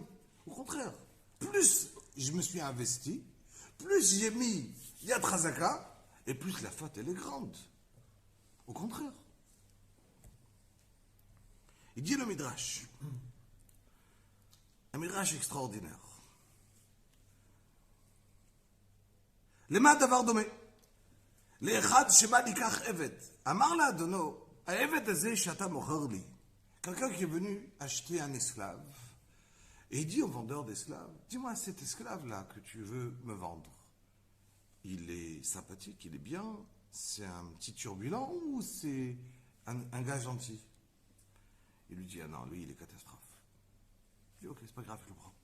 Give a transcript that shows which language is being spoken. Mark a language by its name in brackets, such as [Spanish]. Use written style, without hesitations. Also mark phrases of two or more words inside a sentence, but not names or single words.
[French] Au contraire, plus je me suis investi, plus j'ai mis [Hebrew] יד חזקה, [French] et plus la faute elle est grande. Au contraire. Il dit le Midrash, un Midrash extraordinaire. [Hebrew] למה הדבר דומה? לאחד שבא לקח עבד. אמר לאדונו, העבד הזה שאתה מוכר לי, [French] quelqu'un qui est venu acheter un esclave, et il dit au vendeur d'esclaves, dis-moi, cet esclave-là que tu veux me vendre, il est sympathique, il est bien, c'est un petit turbulent ou c'est un gars gentil? Il lui dit, ah non, lui, il est catastrophe. Il dit, ok, c'est pas grave, je le prends.